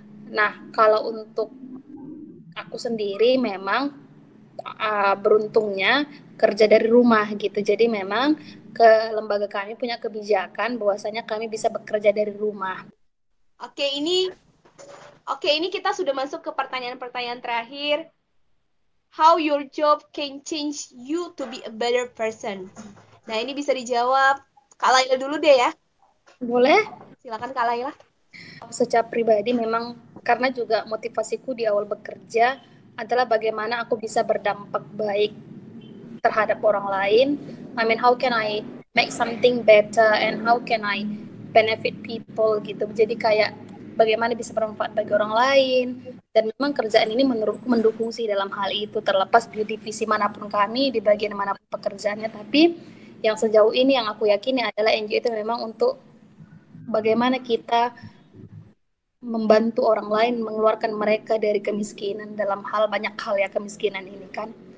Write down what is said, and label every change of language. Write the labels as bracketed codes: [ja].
[id] Nah, kalau untuk aku sendiri memang beruntungnya kerja dari rumah gitu, jadi memang ke lembaga kami punya kebijakan bahwasanya kami bisa bekerja dari rumah. Oke, ini kita sudah masuk ke pertanyaan-pertanyaan terakhir. [en] How your job can change you to be a better person? [id] Nah, ini bisa dijawab Kak Laila dulu deh ya. Boleh? Silakan Kak Laila. Secara pribadi memang karena juga motivasiku di awal bekerja adalah bagaimana aku bisa berdampak baik terhadap orang lain. [en] I mean, how can I make something better and how can I benefit people gitu. [id] Jadi kayak bagaimana bisa bermanfaat bagi orang lain. Dan memang kerjaan ini menurutku mendukung sih dalam hal itu, terlepas di divisi manapun kami, di bagian manapun pekerjaannya. Tapi yang sejauh ini yang aku yakini adalah NGO itu memang untuk bagaimana kita membantu orang lain, mengeluarkan mereka dari kemiskinan, dalam banyak hal ya kemiskinan ini kan.